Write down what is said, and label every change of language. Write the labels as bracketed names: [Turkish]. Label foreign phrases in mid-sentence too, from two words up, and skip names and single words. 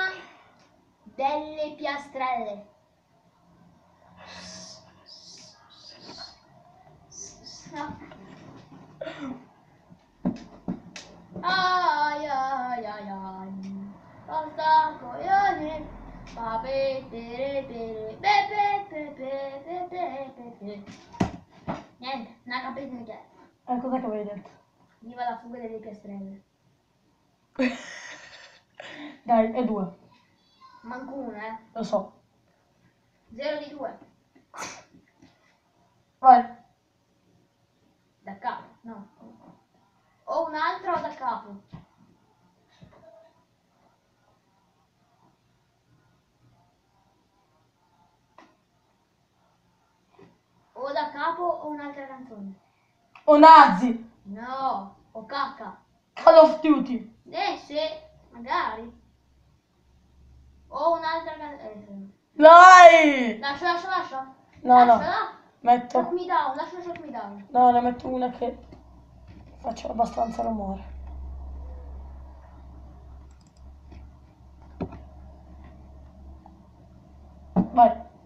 [Italian] Delle piastrelle. No. Ai ai ai ai. Basta coglione. Pape tere tere. Pepe pepe pepe pepe. Niente, non ha capito niente. Cosa che avevi detto? Viva la fuga delle piastrelle. Dai, è 2. Manco una, Lo so. 0 di 2. Vai. Da capo, no. O un'altra o da capo. O da capo o un'altra canzone. O Nazi. No, o cacca. Call of Duty. Sì, magari. O un'altra canzone. Dai. Lascia. No, no. Lasciala. Metto. [English] Shock me down, lascia shock me down. [Italian] No, ne metto una che faccia abbastanza rumore. Vai.